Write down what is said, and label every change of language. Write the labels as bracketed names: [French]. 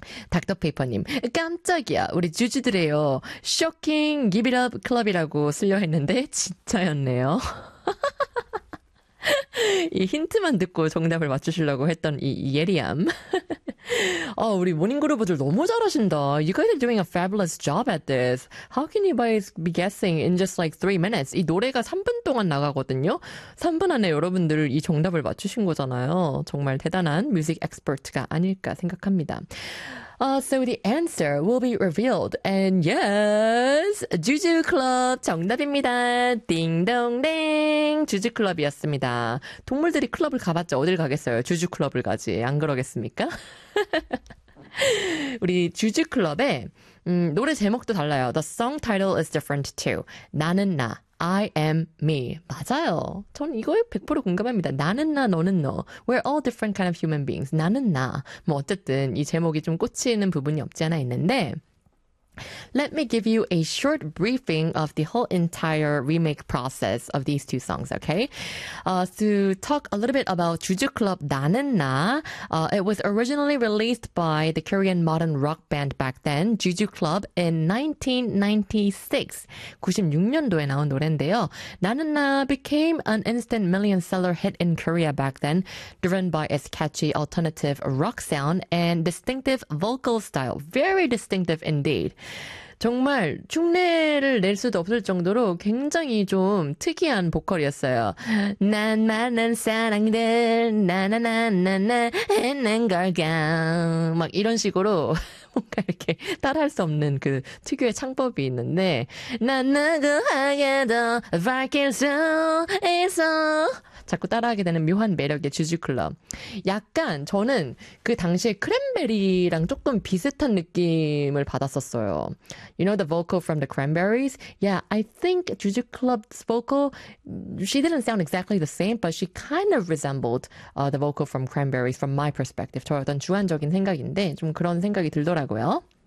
[Korean] 닥터페이퍼님 깜짝이야 우리 주주들에요. Shocking Give It Up Club이라고 쓸려했는데 진짜였네요. 이 힌트만 듣고 정답을 맞추시려고 했던 이 예리함. 우리 모닝그루버들 너무 잘하신다. [English] You guys are doing a fabulous job at this. How can you guys be guessing in just like 3 minutes? [Korean] 이 노래가 3분 동안 나가거든요. 3분 안에 여러분들 이 정답을 맞추신 거잖아요. 정말 대단한 뮤직 엑스퍼트가 아닐까 생각합니다. [English] So the answer will be revealed. And yes, [Korean] 주주클럽 정답입니다. 딩동댕. 주주클럽이었습니다. 동물들이 클럽을 가봤자 어딜 가겠어요? 주주클럽을 가지. 안 그러겠습니까? 우리 주주클럽의 노래 제목도 달라요. [English] The song title is different too. 나는 나. I am me. [Korean] 맞아요. 전 이거에 100% 공감합니다. 나는 나, 너는 너. [English] We're all different kind of human beings. [Korean] 나는 나. 뭐 어쨌든 이 제목이 좀 꽂히는 부분이 없지 않아 있는데. [English] Let me give you a short briefing of the whole entire remake process of these two songs, okay? To talk a little bit about 주주클럽 나는 나, it was originally released by the Korean modern rock band back then, 주주클럽, in 1996. [Korean] 96년도에 나온 노래인데요. [English] 나는 나 became an instant million seller hit in Korea back then, driven by its catchy alternative rock sound and distinctive vocal style. Very distinctive indeed. [Korean] 정말 흉내를 낼 수도 없을 정도로 굉장히 좀 특이한 보컬이었어요. 난 많은 사랑들 나나나나나 했는 걸까 막 이런 식으로 뭔가 이렇게 따라할 수 없는 그 특유의 창법이 있는데 난 누구에게도 밝힐 수 있어. 자꾸 따라하게 되는 묘한 매력의 주주클럽. 약간 저는 그 당시에 크랜베리랑 조금 비슷한 느낌을 받았었어요. [English] You know the vocal from the Cranberries? Yeah, I think 주주클럽's vocal, she didn't sound exactly the same, but she kind of resembled the vocal from Cranberries from my perspective. [Korean] 저 어떤 주관적인 생각인데 좀 그런 생각이 들더라고요.